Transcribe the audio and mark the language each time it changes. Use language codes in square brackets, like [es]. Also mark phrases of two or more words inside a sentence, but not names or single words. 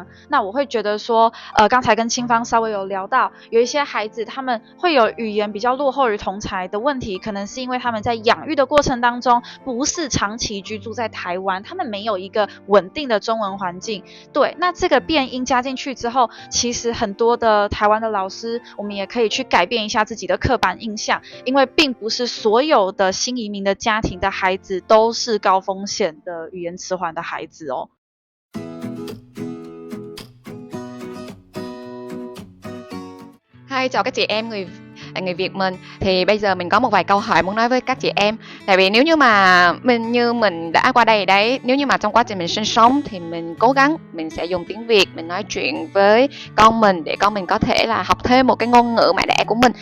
[zh] 那我会觉得说，刚才跟青芳稍微有聊到，有一些孩子他们会有语言比较落后于同侪的问题，可能是因为他们在养育的过程当中不是长期居住在台湾，他们没有一个稳定的中文环境。对，那这个变音加进去之后，其实很多的台湾的老师，我们也可以去改变一下自己的刻板印象，因为并不是所有的新移民的家庭的孩子都是高风险的语言迟缓的孩子哦。 [vi] Hi, chào các chị em người Việt mình. Thì bây giờ mình có một vài câu hỏi muốn nói với các chị em. Tại vì nếu như mà mình đã qua đây đấy, nếu như mà trong quá trình mình sinh sống thì mình cố gắng mình sẽ dùng tiếng Việt, mình nói chuyện với con mình để con mình có thể là học thêm một cái ngôn ngữ mẹ đẻ của mình.